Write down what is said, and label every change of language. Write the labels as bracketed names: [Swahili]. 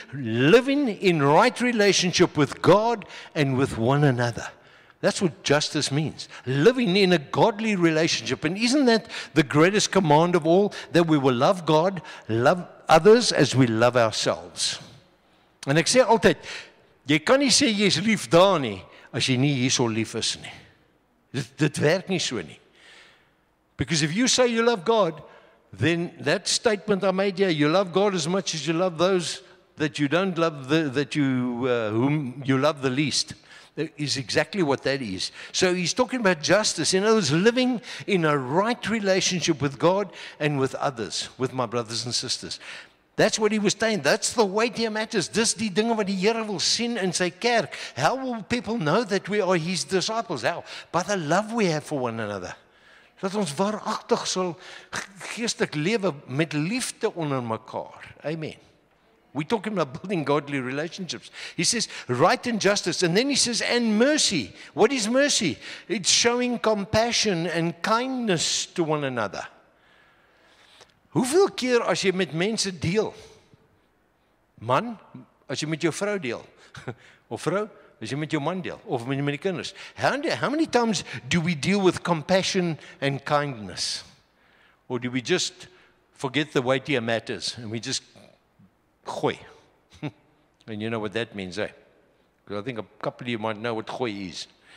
[English] Living in right relationship with God and with one another. That's what justice means. Living in a godly relationship. And isn't that the greatest command of all? That we will love God, love others as we love ourselves. [Afrikaans] En ek sê altyd, jy kan nie sê jy is lief daar nie, as jy nie hierso lief is nie. Dit werk nie so nie. [English] Because if you say you love God, then that statement I made here, you love God as much as you love those that you don't love, whom you love the least, is exactly what that is. So he's talking about justice. In other words, living in a right relationship with God and with others, with my brothers and sisters. That's what he was saying. That's the weightier matters. [Afrikaans] Dis die dinge wat die Here wil sien in sy kerk. [English] How will people know that we are his disciples? How? By the love we have for one another. [Afrikaans] Dat ons waaragtig sal geestelik lewe met liefde onder mekaar. Amen. [English] We're talking about building godly relationships. He says, right and justice. And then he says, and mercy. What is mercy? It's showing compassion and kindness to one another. [Afrikaans] Hoeveel keer as jy met mense deel? Man, as jy met jou vrou deel? Of vrou, as jy met jou man deel? Of met die kinders? [English] How many times do we deal with compassion and kindness? Or do we just forget the weightier matters and we just gooi? And you know what that means, eh? Because I think a couple of you might know what gooi is.